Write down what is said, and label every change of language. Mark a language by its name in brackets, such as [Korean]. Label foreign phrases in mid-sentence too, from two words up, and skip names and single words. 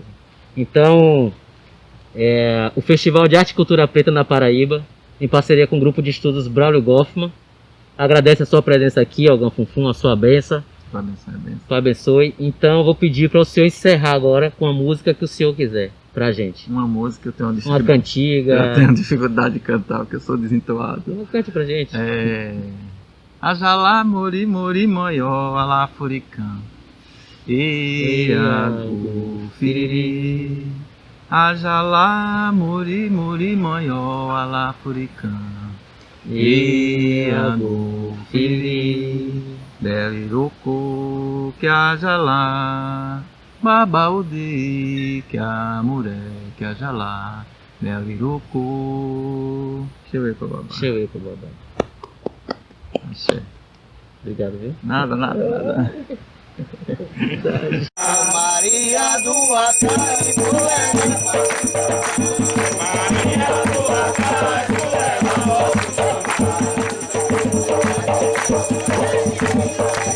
[Portuguese] Então, o Festival de Arte e Cultura Preta na Paraíba, em parceria com o Grupo de Estudos Braulio Goffman, agradece a sua presença aqui, Ogã Funfun, a sua benção. Sua abençoe. Então, eu vou pedir para o senhor encerrar agora com a música que o senhor quiser pra gente. Uma música, eu tenho uma cantiga. Eu tenho dificuldade de cantar, porque eu sou desentoado. Então, cante pra gente. [Yoruba] Ajalá, mori, mori, moió, alá, furicã. Eagu, firiri. Ajalá, mori, mori, moió, alá, furicã. Eagu, firiri. Belirucu, que ajalá. Babaudi, que amuré, que ajalá. Belirucu. [Portuguese] Deixa eu ver pra babá. Axé. Obrigado, viu? Nada. Maria do Acaipo Maria do Acaipo